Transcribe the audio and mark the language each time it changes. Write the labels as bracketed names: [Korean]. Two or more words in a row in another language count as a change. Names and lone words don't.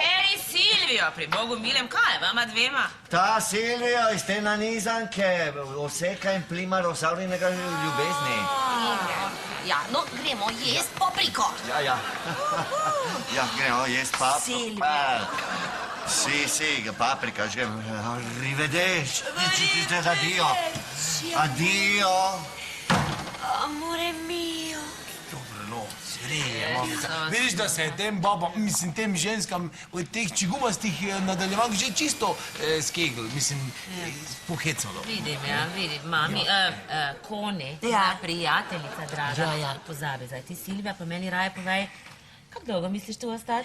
[Slovenian] Keri Silvijo, pri Bogu milem, kaj je vama dvema? Ta Silvija iz te nanizanke, oseka in plima Rosaurinega ljubezni. Ja, no, gremo jest papriko. Ja. Ja, gremo jest paprika. Silvija. Sì, paprika, že. [Italian] Arrivederci. Addio. Addio. Amore mio. [Slovenian] Dobro noč, reje, mamica. Vidiš, da se je tem babam, mislim, tem ženskam od teh čigumastih nadaljevank že čisto skegl, mislim, pohecalo. Vidim, mami, Koni, Ja. tvoja prijateljica, draga. Ja. Pozabi, zdaj ti Silvija, pa meni raje povej, kako dolgo misliš tu ostati?